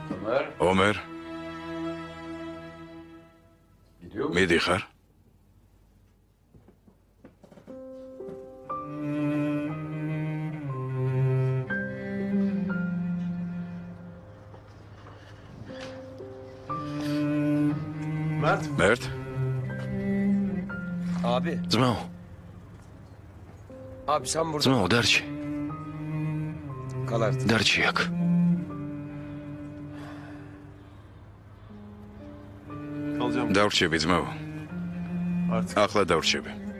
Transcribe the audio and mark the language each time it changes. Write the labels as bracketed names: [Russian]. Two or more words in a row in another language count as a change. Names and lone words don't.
[Georgian] ომერ მიდიხარ მერტ [Turkish] Abi. [Georgian] ძმაო [Turkish] Abi sen burada [Georgian] ძმაო დარჩი [Turkish] kal artık. [Georgian] დარჩი აქ დავრჩები ძმაო ახლა დავრჩები